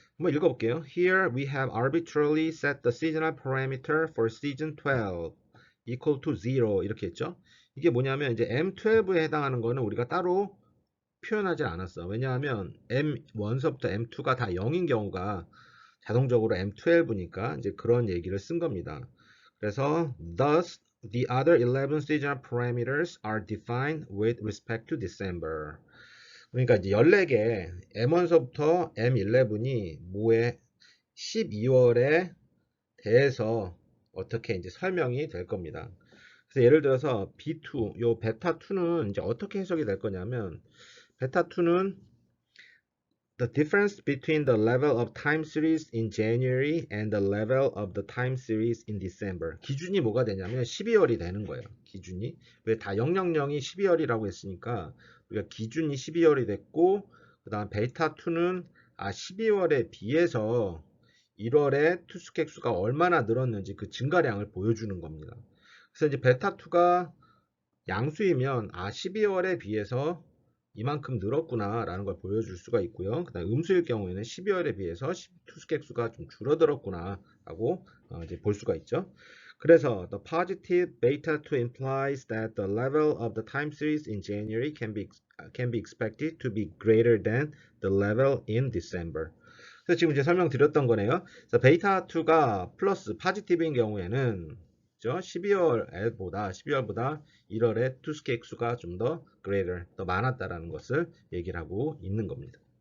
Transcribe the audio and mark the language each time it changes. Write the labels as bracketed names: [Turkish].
[Korean] 한번 읽어볼게요. [English] Here we have arbitrarily set the seasonal parameter for season 12 equal to 0 [Korean] 이렇게 했죠. 이게 뭐냐면 이제 M12에 해당하는 거는 우리가 따로 표현하지 않았어. 왜냐하면 M1서부터 M2가 다 0인 경우가 자동적으로 M12니까 이제 그런 얘기를 쓴 겁니다. 그래서 [English] thus the other 11 seasonal parameters are defined with respect to December. [Korean] 그러니까 이제 14개 M1서부터 M11이 뭐에 12월에 대해서 어떻게 이제 설명이 될 겁니다. 그래서 예를 들어서 B2, 요 베타2는 이제 어떻게 해석이 될 거냐면 베타2는 [English] the difference between the level of time series in January and the level of the time series in December. [Korean] 기준이 뭐가 되냐면 12월이 되는 거예요. 기준이. 왜 다 000이 12월이라고 했으니까 우리가 기준이 12월이 됐고 그다음 베타2는 12월에 비해서 1월에 투숙 횟수가 얼마나 늘었는지 그 증가량을 보여주는 겁니다. 그래서 이제 베타2가 양수이면 12월에 비해서 이만큼 늘었구나 라는 걸 보여줄 수가 있고요. 그 다음 음수일 경우에는 12월에 비해서 투숙객수가 좀 줄어들었구나 라고 이제 볼 수가 있죠. 그래서 [English] the positive beta 2 implies that the level of the time series in January can be expected to be greater than the level in December. [Korean] 그래서 지금 이제 설명드렸던 거네요. 그래서 베이타 2가 플러스 포지티브인 경우에는 그죠? 12월보다 1월에 투스케이크 수가 좀 더 greater, 더 많았다라는 것을 얘기를 하고 있는 겁니다.